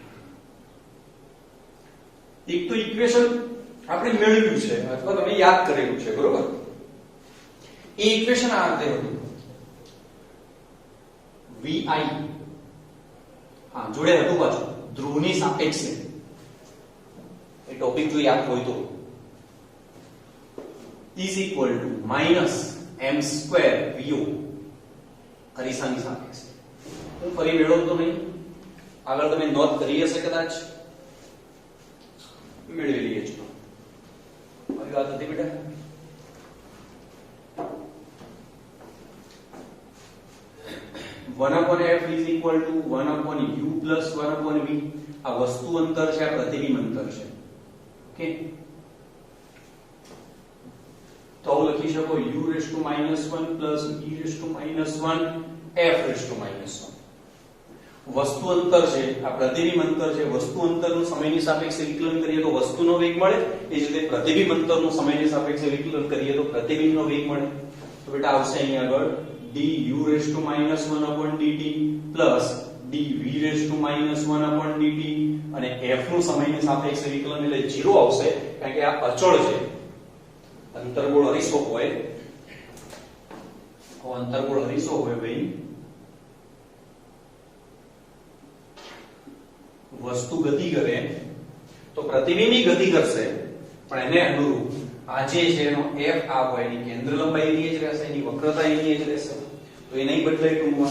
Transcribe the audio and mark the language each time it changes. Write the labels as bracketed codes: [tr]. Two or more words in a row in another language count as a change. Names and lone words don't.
[gu] એક તો ઇક્વેશન આપણે મેળવ્યું છે અથવા તમે યાદ કરેલું છે, બરોબર? એ ઇક્વેશન આ રીતે હતું, vi, હા જોડે હતું પાછું ધ્રુવની સાપેક્ષે. એ ટોપિક જો યાદ હોય તો [en] is equal to [gu] -m² vo અરીસાની સાપેક્ષે. હું ફરી મેળવતો નહીં, આગળ તમે નોંધ કરી હશે કદાચ, મેળવી લઈએ છો. આવી વાત હતી બેટા. [en] (1/f is equal to 1/u plus 1/v. [gu] આ વસ્તુ અંતર છે, આ પ્રતિબિંબ અંતર છે. ઓકે, તો આવું લખી શકો [en] u raised to -1 plus e raised to -1 f raised to -1. [gu] વસ્તુ અંતર છે, આ પ્રતિબિંબ અંતર છે. વસ્તુ અંતરનું સમયની સાપેક્ષે વિકલન કરીએ તો વસ્તુનો વેગ મળે, એ જ રીતે પ્રતિબિંબ અંતરનું સમયની સાપેક્ષે વિકલન કરીએ તો પ્રતિબિંબનો વેગ મળે. તો બેટા આવશે અહીં આગળ [en] du raised to -1/dt plus dv raised to -1/dt [gu] અને f નું સમયની સાપેક્ષે વિકલન એટલે 0 આવશે, કારણ કે આ અચળ છે. અંતર્ગોળ અરીસો હોય, અંતર્ગોળ અરીસો હોય ભાઈ, વસ્તુ ગતિ કરે તો પ્રતિબિંબી ગતિ કરશે, પણ એને અનુરૂપ આ જે છે એનો f આ હોય એની કેન્દ્ર લંબાઈ એની જ રહેશે, એની વક્રતા એની જ રહેશે, તો એ નહીં બદલાય ટૂંકમાં.